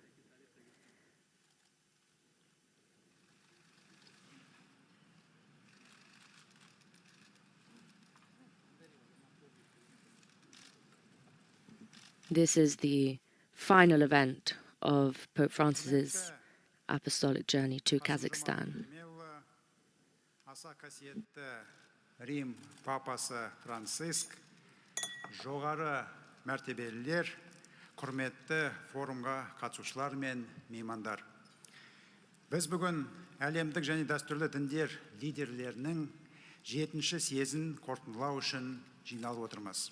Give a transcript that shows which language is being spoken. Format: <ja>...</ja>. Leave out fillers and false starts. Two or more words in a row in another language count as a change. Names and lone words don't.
<en>This is the final event of Pope Francis's apostolic journey to Kazakhstan.</en> <kk>Аса қасиетті Рим папасы Франциск, жоғары мәртебелілер, құрметті форумға қатысушылар мен меймандар. Біз бүгін әлемдік және дәстүрлі діндер лидерлерінің 7-ші съезін қорытындылау үшін жиналып отырмыз.</kk>